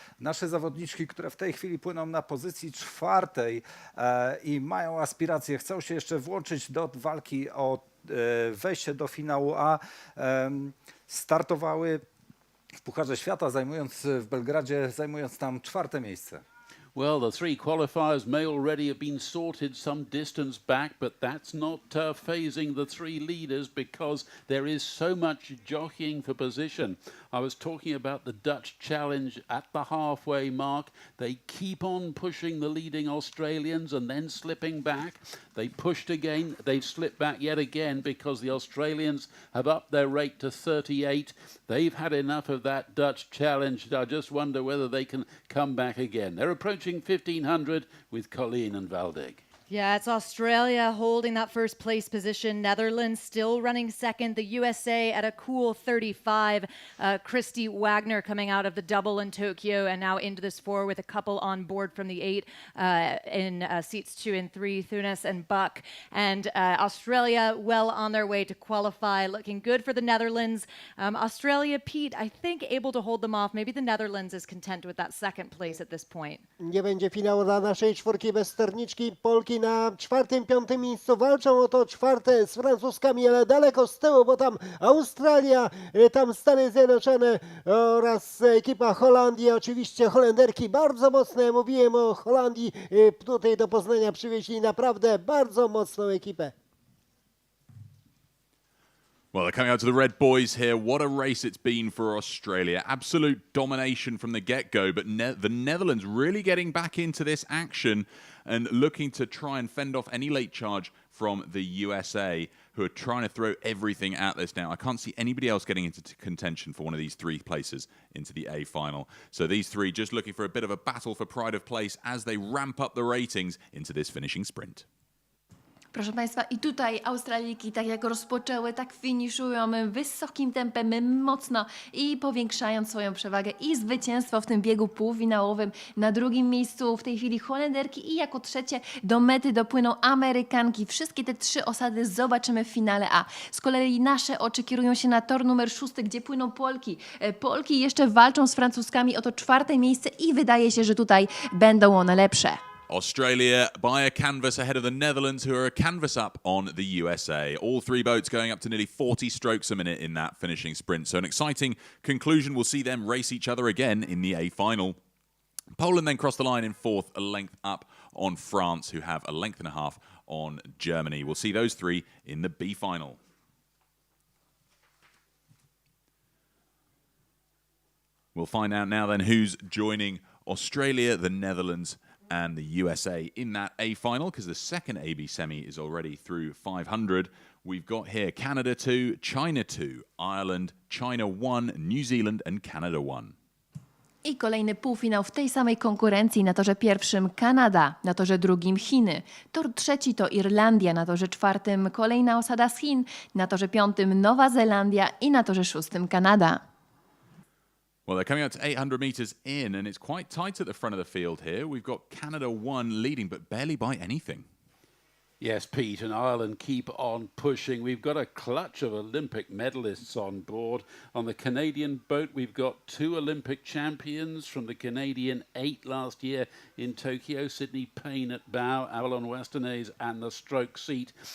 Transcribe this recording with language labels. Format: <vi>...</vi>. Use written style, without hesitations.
<pl>Nasze zawodniczki, które w tej chwili płyną na pozycji czwartej i mają aspiracje, chcą się jeszcze włączyć do walki o wejście do finału A, startowały w Pucharze Świata, w Belgradzie, zajmując tam czwarte miejsce.</pl> <en>Well, the three qualifiers may already have been sorted some distance back, but that's not phasing the three leaders because there is so much jockeying for position. I was talking about the Dutch challenge at the halfway mark. They keep on pushing the leading Australians and then slipping back. They pushed again. They've slipped back yet again because the Australians have upped their rate to 38. They've had enough of that Dutch challenge. I just wonder whether they can come back again. They're approaching 1500 with Colleen and Valdig. Yeah, it's Australia holding that first place position. Netherlands still running second. The USA at a cool 35. Christy Wagner coming out of the double in Tokyo and now into this four with a couple on board from the 8 in seats 2 and 3, Thunes and Buck. And Australia well on their way to qualify, looking good for the Netherlands. Australia, Pete, I think able to hold them off. Maybe the Netherlands is content with that second place at this point.</en> <pl>Nie będzie finału dla naszej czwórki bez sterniczki. Polki na czwartym, piątym miejscu walczą o to czwarte z Francuzkami, ale daleko z tyłu, bo tam Australia, tam Stany Zjednoczone oraz ekipa Holandii. Oczywiście Holenderki bardzo mocne. Mówiłem o Holandii. Tutaj do Poznania przywieźli naprawdę bardzo mocną ekipę.</pl> <en>Well, they're coming out to the red boys here. What a race it's been for Australia. Absolute domination from the get-go, but the Netherlands really getting back into this action and looking to try and fend off any late charge from the USA, who are trying to throw everything at this now. I can't see anybody else getting into contention for one of these three places into the A final. So these three just looking for a bit of a battle for pride of place as they ramp up the ratings into this finishing sprint.</en> <pl>Proszę Państwa, i tutaj Australijki tak jak rozpoczęły, tak finiszują wysokim tempem, mocno i powiększając swoją przewagę i zwycięstwo w tym biegu półfinałowym. Na drugim miejscu w tej chwili Holenderki i jako trzecie do mety dopłyną Amerykanki. Wszystkie te 3 osady zobaczymy w finale A. Z kolei nasze oczy kierują się na tor numer 6, gdzie płyną Polki. Polki jeszcze walczą z Francuzkami o to 4. miejsce i wydaje się, że tutaj będą one lepsze.</pl> <en>Australia by a canvas ahead of the Netherlands, who are a canvas up on the USA. All 3 boats going up to nearly 40 strokes a minute in that finishing sprint. So an exciting conclusion. We'll see them race each other again in the A final. Poland then crossed the line in 4th, a length up on France, who have a length and a half on Germany. We'll see those 3 in the B final. We'll find out now then who's joining Australia, the Netherlands, and the USA in that A final, because the second AB semi is already through 500. We've got here Canada 2, China 2, Ireland, China 1, New Zealand and Canada 1.</en> <pl>I kolejny półfinał w tej samej konkurencji. Na torze pierwszym Kanada, na torze drugim Chiny. Tor trzeci to Irlandia, na torze czwartym kolejna osada z Chin, na torze piątym Nowa Zelandia i na torze szóstym Kanada.</pl> <en>Well, they're coming out to 800 meters in, and it's quite tight at the front of the field here. We've got Canada 1 leading, but barely by anything. Yes, Pete, and Ireland keep on pushing. We've got a clutch of Olympic medalists on board. On the Canadian boat, we've got 2 Olympic champions from the Canadian 8 last year in Tokyo, Sydney Payne at bow, Avalon Westernays and the stroke seat.</en>